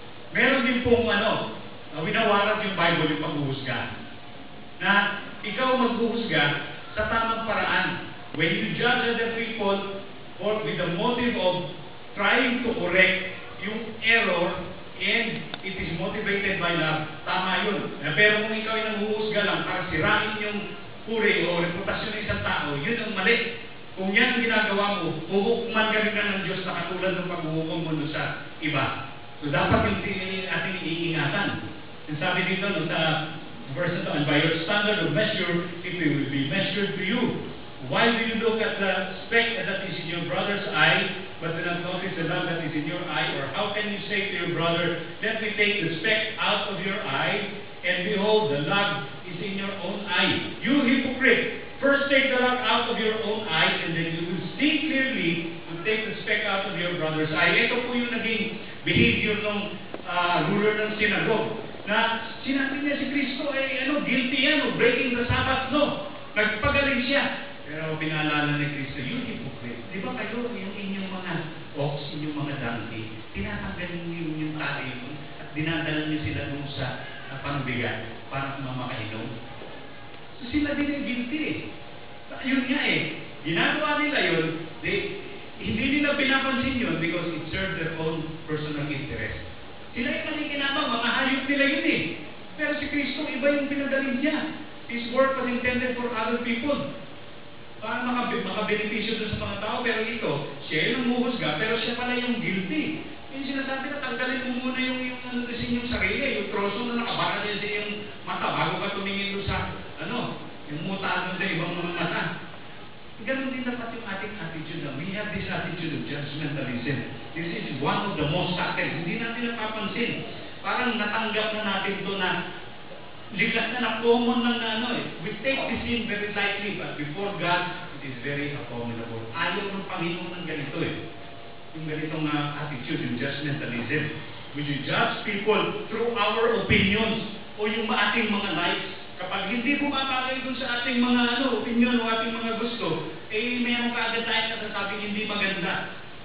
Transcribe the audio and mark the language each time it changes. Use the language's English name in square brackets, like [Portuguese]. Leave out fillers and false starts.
[Filipino] Meron din pong winawarat yung Bible yung paghuhusga. Na ikaw maghuhusga sa tamang paraan. [English] When you judge other people or with the motive of trying to correct yung error, and it is motivated by love, [Filipino] tama yun. Pero kung ikaw ay nanghuhusga lang para sirain yung puri o reputasyon ng isang tao, yun ang mali. Kung yan ang ginagawa mo, huhukuman ka rin ng Diyos na katulad ng paghuhukom mo sa iba. So dapat yung ating iingatan. [English] And [Filipino] sabi dito sa verse ito, [English] and by your standard of measure, it will be measured to you. Why do you look at the speck that is in your brother's eye, but do not notice the log that is in your eye? Or how can you say to your brother, let me take the speck out of your eye, and behold, the log is in your own eye? You hypocrite! First take the log out of your own eye, and then you will see clearly to take the speck out of your brother's eye. [Filipino] Ito po yung naging behavior ng ruler ng synagogue. Na sinabi niya si Kristo ay guilty yan [English] of breaking the Sabbath. [Filipino] No, nagpagaling siya. Pero pinaalala ni Kristo, [English] you hypocrite. [Filipino] Di ba kayo yung inyong mga ox, inyong mga donkey, tinatanggalin niyo yung tali mo at dinadala niyo sila dun sa panubigan para makainom. So sila din yung guilty eh. Yun nga eh. Ginagawa nila yun, hindi nila pinapansin yun [English] because it served their own personal interest. [Filipino] Sila yung nakikinabang, mga hayop nila yun eh. Pero si Kristo, iba yung pinagaling niya. [English] His work was intended for other people. [Filipino] Para makabenepisyo doon sa mga tao, pero ito, siya yung humuhusga, pero siya pala yung guilty. Yung sinasabi na, tanggalin mo muna yung yung sarili, yung troso na nakabara niya sa yung mata, bago ka tumingin doon sa, yung muta doon sa ibang mga mata. Ganun din dapat yung ating attitude. [English] We have this attitude of judgmentalism. This is one of the most subtle. [Filipino] Hindi natin napapansin. Parang natanggap na natin ito na liglas na common lang na [English] We take this sin very lightly, but before God, it is very abominable. [Filipino] Ayaw ng Panginoon ng ganito eh. Yung ganitong attitude, yung judgmentalism. [English] We judge people through our opinions [Filipino] o yung ating mga [English] likes. [Filipino] Kapag hindi bumabagay dun sa ating mga opinion o ating mga gusto, meron kaagad tayo kasasabing hindi maganda.